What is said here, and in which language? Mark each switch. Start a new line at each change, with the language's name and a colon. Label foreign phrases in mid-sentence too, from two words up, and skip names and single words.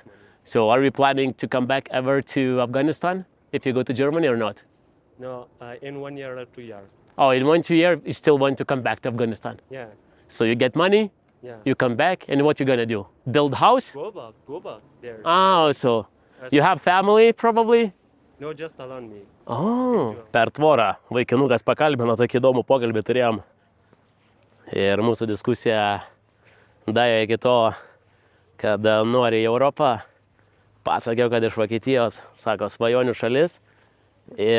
English: So are you planning to come back ever to Afghanistan if you go to Germany or not? No, in 1 year or 2 years. Oh, in 1-2 years, you still want to come back to Afghanistan. Yeah. So you get money, Yeah. you come back, and what you gonna do? Build house? Go back there. Oh, so you have family probably? No, just alone me. Oh.
Lithuanian: Per tvorą vaikinukas pakalbino, tokį įdomų pokalbį turėjom. Ir mūsų diskusija davė iki to, kad nori į Europą. Pasakiau, kad iš Vokietijos, sako, svajonių šalis.